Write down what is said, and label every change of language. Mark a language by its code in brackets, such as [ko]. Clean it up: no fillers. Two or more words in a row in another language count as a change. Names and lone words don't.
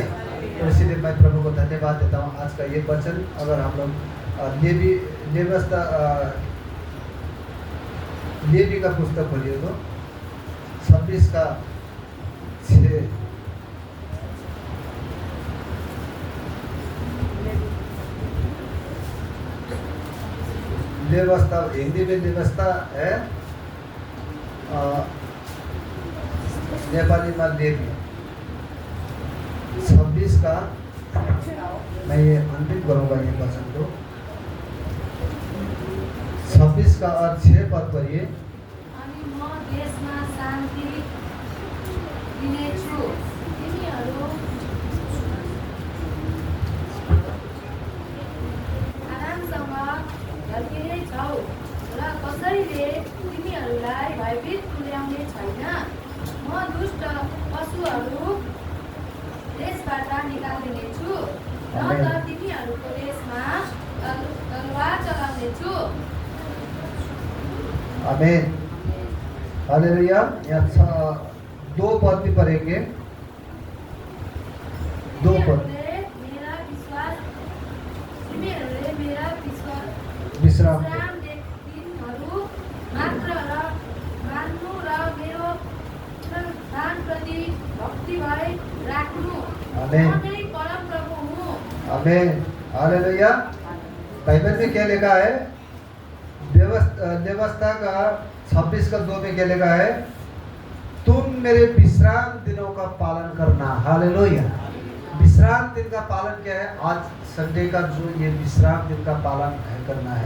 [hi] तो इसीलिए मैं प्रभु को धन्यवाद देता हूँ। आज का ये वचन अगर हम लोग लेवी का पुस्तक खोलिए तो 26 का 6 व्यवस्था, हिंदी में व्यवस्था है, नेपाली में लेवी। 26 का मैं ये अंतिम करूँगा ये वचन को। 26 का और 6 पद पढ़िए। [ne] अनि म देशमा शान्ति दिनेछु, तिमीहरू आरामसँग झर्किने छौ र कसैले तिमीहरूलाई भयभीत तुल्याउने छैन। म दुष्ट पशुहरू देशबाट निकालिदिनेछु र त तिमीहरूको देशमा तलवार चलाउनेछु। आमीन। हालेलुया। [hi] यहाँ 2 पद भी पढ़ेंगे। 2 पद। [ne] विश्राम दिनहरू मात्र र मान्नु र मेरो दानप्रति भक्तिभाव राख्नु। आमीन। म नै परम प्रभु हुँ। [hi] आमीन। हालेलुया। बाइबल में क्या लिखा है? व्यवस्था का 26 का 2 में क्या लिखा है? तुम मेरे विश्राम दिनों का पालन करना। हालेलुया। विश्राम दिन का पालन क्या है? आज संडे का जो ये विश्राम दिन का पालन करना है।